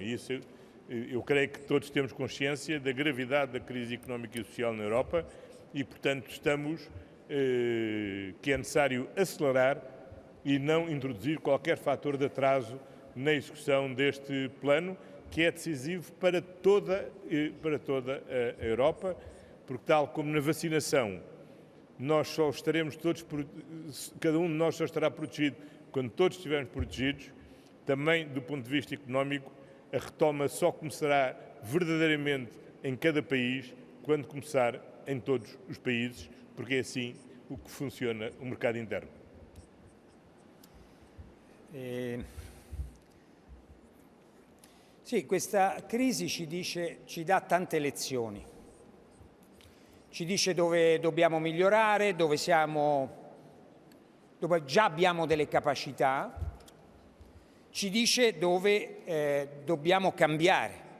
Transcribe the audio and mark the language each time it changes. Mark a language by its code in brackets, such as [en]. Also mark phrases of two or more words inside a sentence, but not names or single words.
[pt] E isso eu creio que todos temos consciência da gravidade da crise económica e social na Europa e, portanto, que é necessário acelerar e não introduzir qualquer fator de atraso na execução deste plano, que é decisivo para toda a Europa, porque, tal como na vacinação, nós só estaremos todos, cada um de nós só estará protegido quando todos estivermos protegidos. Também, do ponto de vista económico, a retoma só começará verdadeiramente em cada país quando começar em todos os países, porque é assim o que funciona o mercado interno. [it] Sì, questa crisi ci dà tante lezioni. Ci dice dove dobbiamo migliorare, dove già abbiamo delle capacità, ci dice dove dobbiamo cambiare.